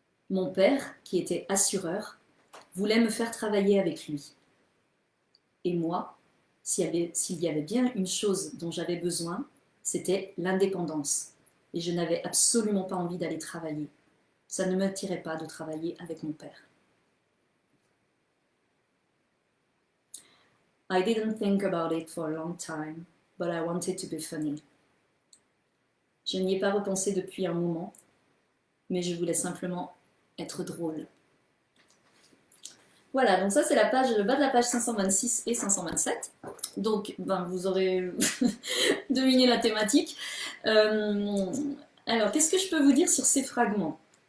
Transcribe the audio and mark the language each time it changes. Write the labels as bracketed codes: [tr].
[fr] Mon père, qui était assureur, voulait me faire travailler avec lui. Et moi, s'il y avait bien une chose dont j'avais besoin, c'était l'indépendance. Et je n'avais absolument pas envie d'aller travailler. Ça ne m'attirait pas de travailler avec mon père. [en] I didn't think about it for a long time, but I wanted to be funny. [fr] Je n'y ai pas repensé depuis un moment, mais je voulais simplement être drôle. Voilà, donc ça c'est le bas de la page 526 et 527. Donc vous aurez deviné la thématique. Alors qu'est-ce que je peux vous dire sur ces fragments?